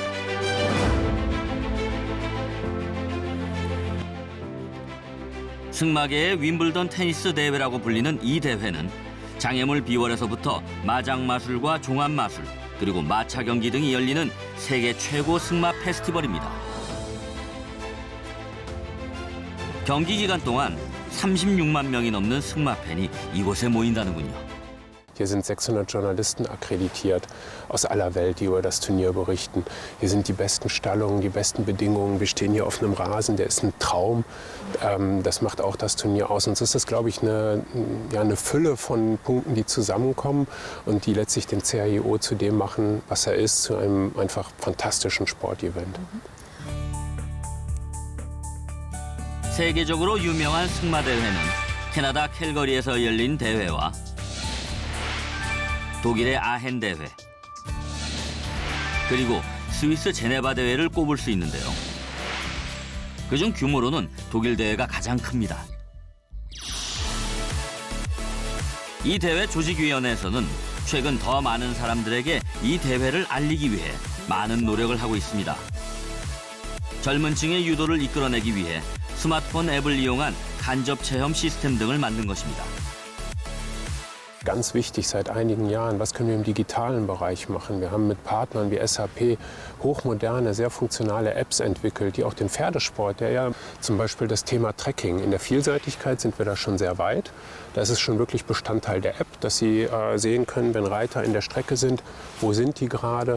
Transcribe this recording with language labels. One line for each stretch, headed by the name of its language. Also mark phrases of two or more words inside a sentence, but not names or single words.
Korean: 승마계의 윈블던 테니스 대회라고 불리는 이 대회는 장애물 비월에서부터 마장 마술과 종합 마술, 그리고 마차 경기 등이 열리는 세계 최고 승마 페스티벌입니다. 경기 기간 동안 36만 명이 넘는 승마 팬이 이곳에 모인다는군요.
German: Hier sind 600 Journalisten akkreditiert aus aller Welt, die über das Turnier berichten. Hier sind die besten Stallungen, die besten Bedingungen. Wir stehen hier auf einem Rasen, der ist ein Traum. Das macht auch das Turnier aus. Und es ist, glaube ich, eine Fülle von Punkten, die zusammenkommen und die letztlich den CHIO zu dem machen, was er ist, zu einem einfach fantastischen Sportevent.
Korean: 세계적으로 유명한 승마 대회는 캐나다 캘거리에서 열린 대회와 독일의 아헨 대회, 그리고 스위스 제네바 대회를 꼽을 수 있는데요. 그중 규모로는 독일 대회가 가장 큽니다. 이 대회 조직위원회에서는 최근 더 많은 사람들에게 이 대회를 알리기 위해 많은 노력을 하고 있습니다. 젊은 층의 유도를 이끌어내기 위해 스마트폰 앱을 이용한 간접 체험 시스템 등을 만든 것입니다.
German: Ganz wichtig seit einigen Jahren, was können wir im digitalen Bereich machen? Wir haben mit Partnern wie SAP hochmoderne, sehr funktionale Apps entwickelt, die auch den Pferdesport, der ja zum Beispiel das Thema Tracking, in der Vielseitigkeit sind wir da schon sehr weit. Da ist es schon wirklich Bestandteil der App, dass Sie sehen können, wenn Reiter in der Strecke sind, wo sind die gerade.